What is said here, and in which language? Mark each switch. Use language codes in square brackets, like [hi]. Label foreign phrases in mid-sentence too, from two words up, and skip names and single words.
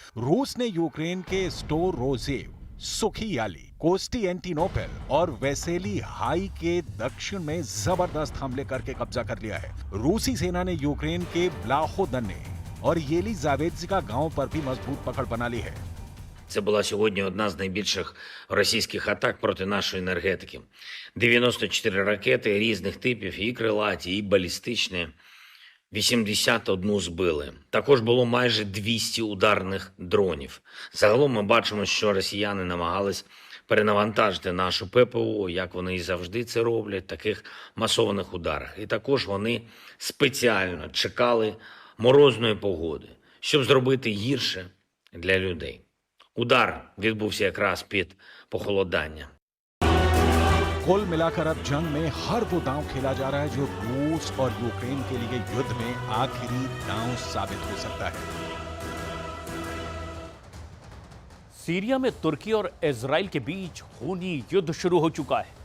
[hi] रूस ने यूक्रेन के स्टोरोजेव, सुखियाली, कोस्टिएंटिनोपल और वेसेली हाई के दक्षिण में जबरदस्त हमले करके कब्जा कर लिया है। रूसी सेना ने यूक्रेन के ब्लाहोदने और येलिजावेत्स्का गांव पर भी मजबूत पकड़ बना ली है। [uk] Це була сьогодні одна з найбільших російських атак проти нашої енергетики. 94 ракети різних типів, і крилаті, і балістичні. 81 збили. Також було майже 200 ударних дронів. Загалом ми бачимо, що росіяни намагались перенавантажити нашу ППО, як вони і завжди це роблять, в таких масованих ударах. І також вони спеціально чекали морозної погоди, щоб зробити гірше для людей. Удар відбувся якраз під похолодання. [hi] कुल मिलाकर अब जंग में हर वो दांव खेला जा रहा है जो रूस और यूक्रेन के लिए युद्ध में आखिरी दांव साबित हो सकता है। सीरिया में तुर्की और इजराइल के बीच खूनी युद्ध शुरू हो चुका है।